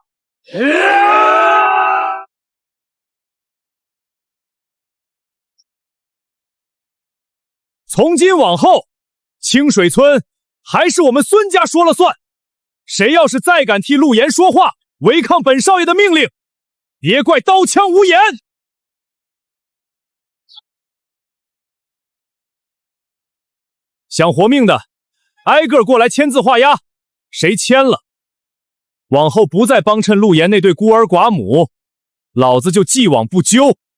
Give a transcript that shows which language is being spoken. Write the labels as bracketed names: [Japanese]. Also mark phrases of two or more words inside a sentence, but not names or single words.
[Chinese] 从今往后，清水村还是我们孙家说了算。谁要是再敢替陆岩说话，违抗本少爷的命令，別怪刀槍無眼。想活命的，挨個過來簽字畫押，誰簽了，往後不再幫襯陸岩那對孤兒寡母，老子就既往不咎。